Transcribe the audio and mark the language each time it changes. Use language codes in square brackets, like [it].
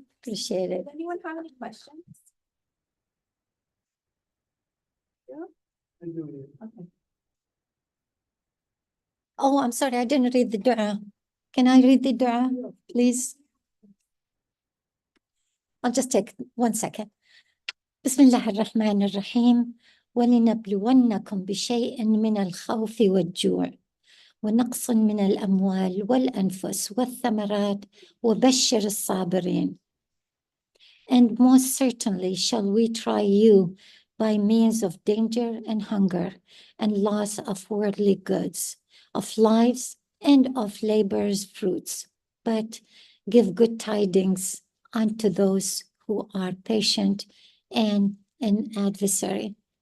[en] Appreciate it. Does anyone have any questions? Okay. Oh, I'm sorry, I didn't read the dua. Can I read the dua, please? I'll just take 1 second. [ar] بسم الله الرحمن الرحيم ولنبلونكم بشيء من الخوف والجوع ونقص من الأموال والأنفس والثمرات وبشر الصابرين. [en] And most certainly shall we try you by means of danger and hunger and loss of worldly goods, of lives and of labor's fruits. But give good tidings unto those who are patient and an adversary.